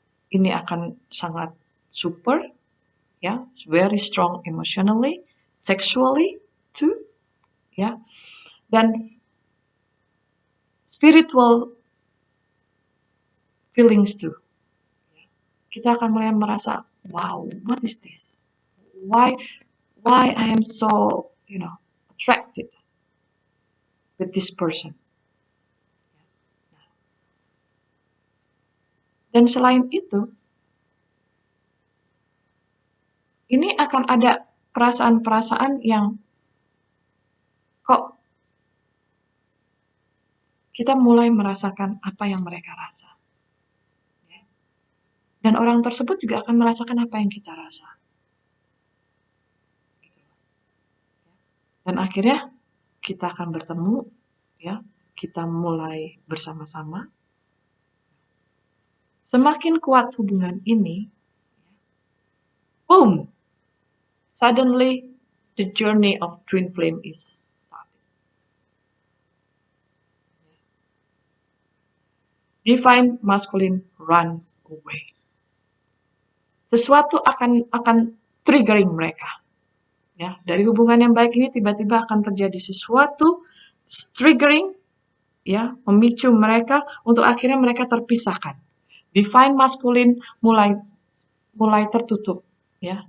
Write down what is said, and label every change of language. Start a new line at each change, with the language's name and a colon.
Indonesian: Ini akan sangat super, ya,
English: very strong emotionally, sexually too, ya, dan spiritual feelings too.
Indonesian: Kita akan mulai merasa, wow,
English: what is this? Why I am so, attracted with this person.
Indonesian: Dan selain itu, ini akan ada perasaan-perasaan yang kok kita mulai merasakan apa yang mereka rasa. Dan orang tersebut juga akan merasakan apa yang kita rasa. Dan akhirnya kita akan bertemu, ya, kita mulai bersama-sama. Semakin kuat hubungan ini,
English: boom, suddenly the journey of twin flame is started. Divine masculine run away.
Indonesian: Sesuatu akan triggering mereka. Ya, dari hubungan yang baik ini tiba-tiba akan terjadi sesuatu triggering, ya, memicu mereka untuk akhirnya mereka terpisahkan. Divine masculine mulai tertutup, ya.